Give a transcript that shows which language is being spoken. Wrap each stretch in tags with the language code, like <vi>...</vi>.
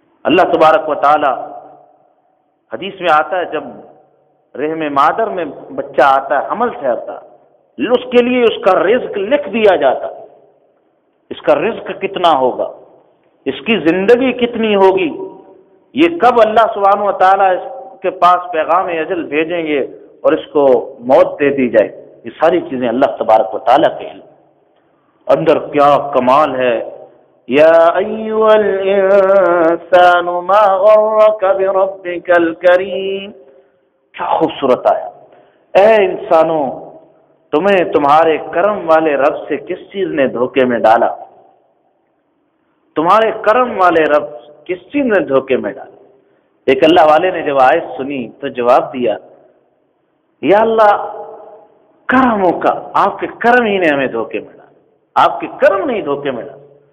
<ur>اللہ تبارک و تعالیٰ، حدیث میں آتا ہے جب رحم مادر میں بچہ آتا ہے، حمل ٹھہرتا، اس کے لیے اس کا رزق لکھ دیا جاتا، اس کا رزق کتنا ہوگا، اس کی زندگی کتنی ہوگی، یہ کب اللہ سبحانہ و تعالیٰ اس کے پاس پیغام اجل بھیجیں گے اور اس کو موت دے دی جائے، یہ ساری چیزیں اللہ تبارک و تعالیٰ کے لیے. اندر کیا کمال ہے.</ur> <ar>يا أيها الإنسان ما غرك بربك الكريم،</ar> <ur>کیا خوبصورت آیا. اے انسانوں، تمہیں تمہارے کرم والے رب سے کس چیز نے دھوکے میں ڈالا، تمہارے کرم والے رب کس چیز نے دھوکے میں ڈالا. ایک اللہ والے نے جب آیت سنی تو جواب دیا، یا اللہ کرموں کا، آپ کے کرم ہی نے ہمیں دھوکے میں ڈالا، آپ کے کرم نے ہی دھوکے میں ڈالا.</ur>